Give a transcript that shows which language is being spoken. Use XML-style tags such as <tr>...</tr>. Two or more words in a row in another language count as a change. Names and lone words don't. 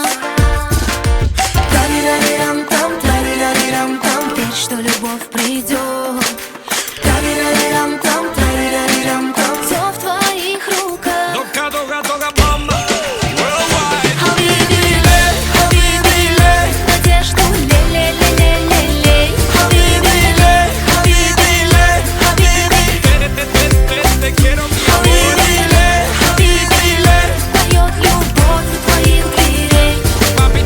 <ru>Тарирарирам-там, тарирарирам-там, верь, что любовь придет. Тарирарирам-там, тарирарирам-там, все в твоих руках. Дога, дога, дога, мама. Worldwide.</ru> <ar>حبيبي ليه,</ar> <ru>надежду лей.</ru> <ar>حبيبي ليه، حبيبي.</ar> <es>Te quiero, mi amor.</es> <ar>حبيبي ليه,</ar> <ru>поет любовь у твоих дверей.</ru>